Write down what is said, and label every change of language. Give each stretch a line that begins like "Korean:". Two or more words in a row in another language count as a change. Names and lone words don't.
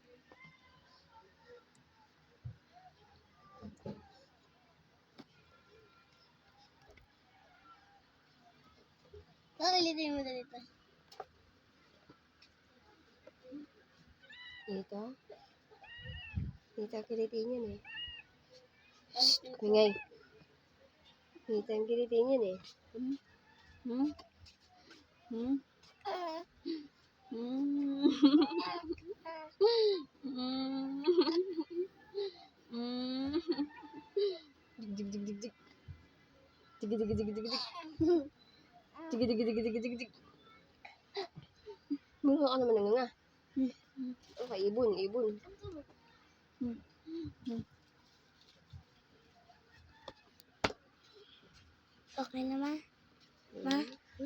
Filipino: Nakalitin mo dito. Dito. Dito ang kilitiin yan eh. Mingay. Dito ang kilitiin yan eh.
English: Dig, dig, dig, dig. Dig, dig, dig, dig, dig. Dig, dig, dig, dig, dig, dig.
Filipino: Mukha ka naman nga. Okay, ibon, ibon. Okay naman. Ma?